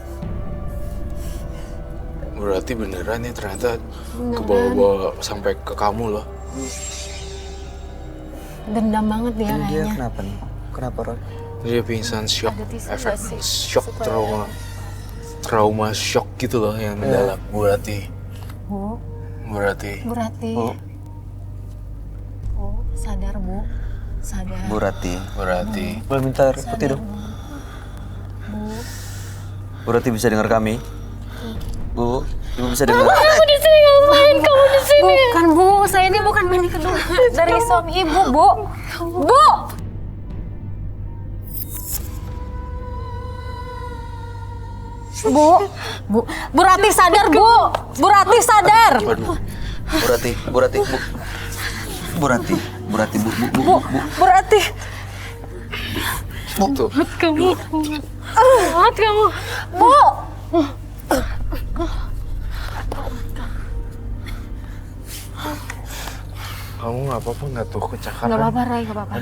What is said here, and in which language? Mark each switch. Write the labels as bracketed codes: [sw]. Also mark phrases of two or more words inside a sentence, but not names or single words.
[id] Berarti beneran ya ternyata ke bawah-bawah sampai ke kamu loh. dendam banget dia Ini dia kayaknya. kenapa nih? Kenapa Roy? Dia pingsan shock, Ada tisu efek nggak sih? shock trauma shock gitu loh yang mendalam. Berarti, Bu, berarti. Bu Rati. Bu. Bu, sadar Bu, sadar. Bu Rati. Berarti. Boleh minta air putih dong? Bu Rati bisa dengar kami? Bu, ibu bisa dengar? Kamu di sini ngapain? Kamu di sini. Bukan Bu, saya ini bukan bini kedua dari suami ibu, Bu. Bu! Bu, Bu Rati sadar Bu, Bu Rati sadar. Waduh. Bu Rati, Bu Rati, Bu. Bu Rati, Bu Rati, Bu, Bu, Bu, Bu, Bu Rati. Tuh. Kamu. Jahat kamu. Bu. Kamu nggak apa-apa nggak tuh kecakaran? Gak apa-apa, Ray, gak apa-apa.